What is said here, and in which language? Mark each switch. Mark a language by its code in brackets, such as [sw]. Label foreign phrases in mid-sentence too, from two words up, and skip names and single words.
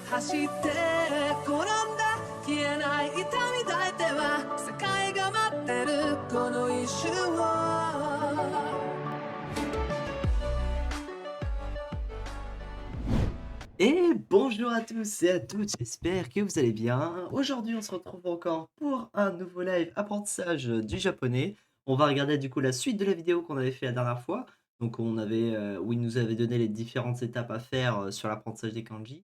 [ja] して転んだ消えない痛み抱いては世界が待ってるこの一瞬を [fr] Et bonjour à tous et à toutes, j'espère que vous allez bien. Aujourd'hui, on se retrouve encore pour un nouveau live apprentissage du japonais. On va regarder du coup la suite de la vidéo qu'on avait fait la dernière fois. Donc où il nous avait donné les différentes étapes à faire sur l'apprentissage des kanji.